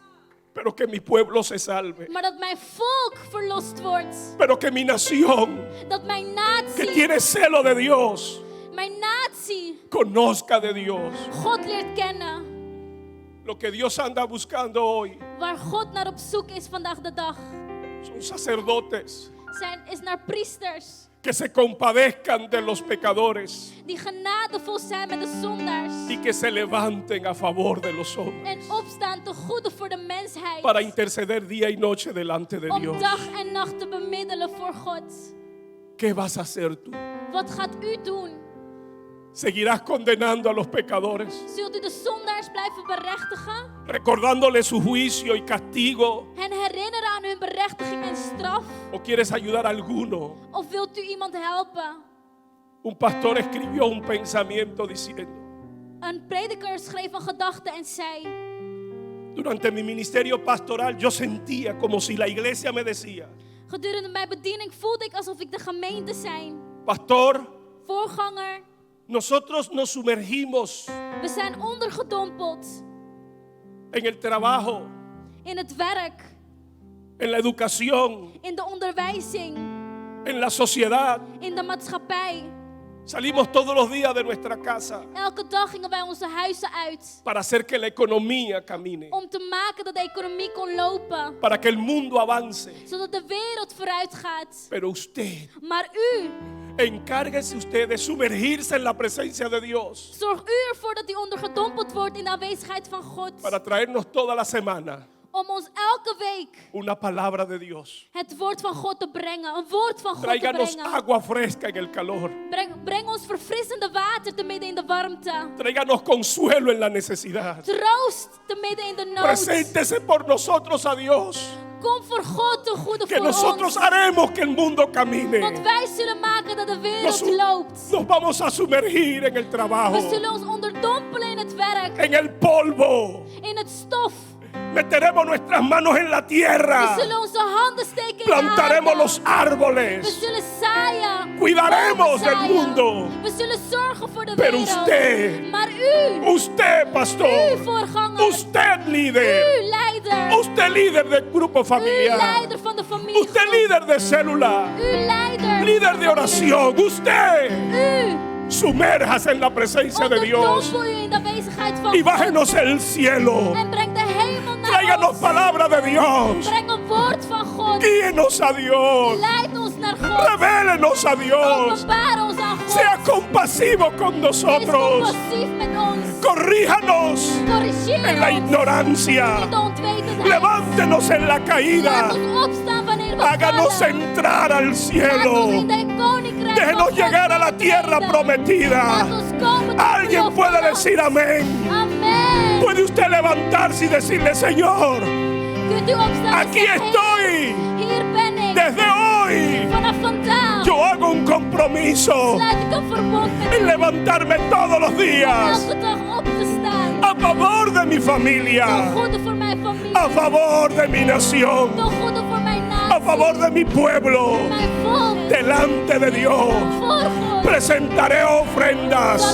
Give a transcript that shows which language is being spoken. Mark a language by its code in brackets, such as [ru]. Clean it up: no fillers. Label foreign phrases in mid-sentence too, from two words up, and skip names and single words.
[es] pero que mi pueblo se salve. [nl] Maar dat mijn volk verlost wordt. [es] Pero que mi nación, [nl] Dat mijn [es] que [nl] natie, [es] tiene celo de Dios, [nl] mijn natie, [es] conozca de Dios. [nl] God leert kennen. [es] Lo que Dios anda buscando hoy [nl] Waar God naar op zoek is vandaag de dag. [es] son sacerdotes [nl] Is naar priesters. [es] que se compadezcan de los pecadores [nl] Die genadevol zijn met de zondaars. [es] y que se levanten a favor de los hombres [nl] En opstaan te goede voor de mensheid. [es] para interceder día y noche delante de [nl] Om [es] Dios. [nl] dag en nacht te bemiddelen voor God. [es] ¿Qué vas a hacer tú? [nl] Wat gaat u doen? [es] ¿Seguirás condenando a los pecadores, [nl] Zult u de zondaars blijven berechtigen? [es] recordándoles su juicio y castigo? [nl] Hen herinneren aan hun berechtiging en straf? [es] ¿O quieres ayudar a alguno? [nl] Of wilt u iemand helpen? [es] Un pastor escribió un pensamiento diciendo: [nl] Een prediker schreef een gedachte en zei: [es] durante mi ministerio pastoral yo sentía como si la iglesia me decía: [nl] gedurende mijn bediening voelde ik alsof ik de gemeente zijn. [es] pastor, [nl] Voorganger, [es] nosotros nos sumergimos [nl] we zijn ondergedompeld [es] en el trabajo, [nl] in het werk, [es] en la educación, [nl] in de onderwijzing, [es] en la sociedad. [nl] in de maatschappij. [es] Salimos todos los días de nuestra casa [nl] Elke dag gingen wij onze huizen uit [es] para hacer que la economía camine, [nl] om te maken dat de economie kon lopen, [es] para que el mundo avance. [nl] zodat de wereld vooruit gaat. [es] Pero usted, [nl] Maar u, [es] encárguese usted de sumergirse en la presencia de Dios [nl] zorg u ervoor dat u ondergedompeld wordt in de aanwezigheid van God. [es] para traernos toda la semana [nl] Om ons elke week [es] una palabra de Dios. [nl] het woord van God te brengen. Een woord van God te [es] Tráiganos [nl] brengen. [es] agua fresca en el calor. [nl] Breng ons verfrissende water te midden in de warmte. [es] Tráiganos consuelo en la necesidad. [nl] Troost te midden in de nood. [es] Preséntese por nosotros a Dios, [nl] Kom voor God te goede [es] que [nl] voor [es] nosotros [nl] ons. [es] haremos que el mundo [nl] Want [es] camine. [nl] wij zullen maken dat de wereld [es] Nos, [nl] loopt. [es] nos vamos a sumergir en el [nl] We [es] trabajo, [nl] zullen ons onderdompelen in het werk. [es] en el polvo. [nl] In het stof. [es] Meteremos nuestras manos en la [nl] We [es] tierra. [nl] zullen onze handen steken in de [es] Plantaremos [nl] aarde. [es] los [nl] We [es] árboles. [nl] zullen zaaien. [es] Cuidaremos [nl] bomen [es] del [nl] zaaien. [es] mundo. [nl] We zullen zorgen voor de [es] Pero [nl] wereld. [es] usted, [nl] Maar u, [es] usted, pastor, [nl] u voorganger, [es] usted líder, [nl] u leider, [es] usted líder del grupo [nl] u [es] familiar, [nl] leider van de familie, [es] usted líder de célula, [nl] u leider, [es] líder de oración, usted [nl] u, [es] sumérjase en la presencia de Dios [nl] onderdompel u in de aanwezigheid van [es] y [nl] God [es] bájenos el cielo. [nl] en breng de hemel naar [es] Tráiganos palabra de Dios. [nl] Breng een woord van God. [es] Guíenos a Dios. [nl] Leid ons naar God. [es] Revélenos a Dios. [nl] Openbaar ons aan God. [es] Sea compasivo con [nl] Wees [es] nosotros. [nl] compassief met ons. [es] Corríjanos [nl] Corrigeer [es] en la [nl] ons. [es] ignorancia. [nl] In de onwetendheid. [es] Levántenos en la [nl] Laat [es] caída. [nl] ons opstaan wanneer we [es] Háganos [nl] vallen. [es] entrar al [nl] Laat ons [es] cielo. [nl] in de koninkrijk [es] Déjenos [nl] van God [es] llegar a la tierra [nl] treden. [es] prometida. [nl] Laat ons komen tot [es] Alguien [nl] het [es] puede [nl] beloofde [es] decir [nl] land. [es] amén. [nl] Amen. [es] Puede usted levantarse y decirle, Señor, [nl] Kunt u opstaan en [es] aquí [nl] zeggen, [es] estoy. [nl] hier ben ik. [es] Desde hoy [nl] Vanaf vandaag [es] yo hago un compromiso [nl] sluit ik een verbond met [es] en [nl] u. [es] levantarme todos los días [nl] Elke dag op te staan. [es] a favor de mi familia, [nl] Ten goede voor mijn familie. [es] a favor de mi nación, [nl] Ten goede voor mijn [es] a [nl] natie. [es] favor de mi pueblo. [nl] Mijn volk. [es] Delante de Dios [nl] Voor God [es] presentaré [nl] zal [es] ofrendas,